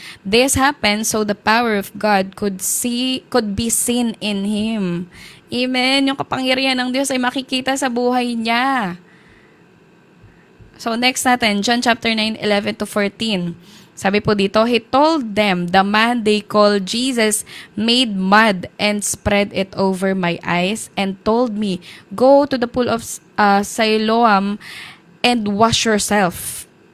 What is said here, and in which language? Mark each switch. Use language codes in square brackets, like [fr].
[en] This happened so the power of God could be seen in Him. Amen. [tl] Yung kapangyarihan ng Diyos ay makikita sa buhay niya. So next natin, John chapter 9, 11 to 14. Sabi po dito, [en] He told them, the man they called Jesus made mud and spread it over my eyes and told me, go to the pool of Siloam and wash yourself.